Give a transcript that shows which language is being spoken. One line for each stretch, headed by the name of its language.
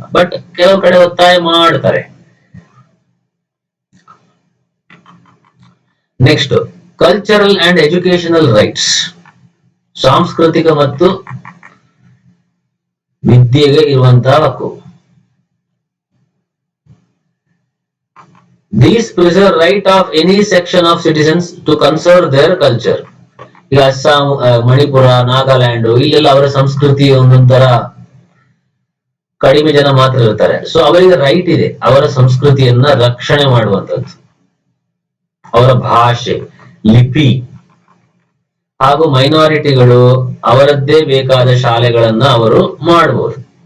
Kannada: But ಕೆಲವು ಕಡೆ ಒತ್ತಾಯ ಮಾಡ್ತಾರೆ.
English: next, cultural and educational rights,
Kannada: ಸಾಂಸ್ಕೃತಿಕ ಮತ್ತು ವಿದ್ಯೆಗೆ ಇರುವಂತಹ ಹಕ್ಕು.
English: These preserve right of any section of citizens to conserve their culture.
Kannada: ಈಗ ಅಸ್ಸಾಂ, ಮಣಿಪುರ, ನಾಗಾಲ್ಯಾಂಡ್ ಇಲ್ಲೆಲ್ಲ ಅವರ ಸಂಸ್ಕೃತಿ ಒಂದೊಂದರ ಕಡಿಮೆ ಜನ ಮಾತ್ರ ಇರ್ತಾರೆ. ಸೊ ಅವರಿಗೆ ರೈಟ್ ಇದೆ ಅವರ ಸಂಸ್ಕೃತಿಯನ್ನ ರಕ್ಷಣೆ ಮಾಡುವಂತದ್ದು. ಅವರ ಭಾಷೆ, ಲಿಪಿ ಹಾಗೂ ಮೈನಾರಿಟಿಗಳು ಅವರದ್ದೇ ಬೇಕಾದ ಶಾಲೆಗಳನ್ನ ಅವರು ಮಾಡಬಹುದು.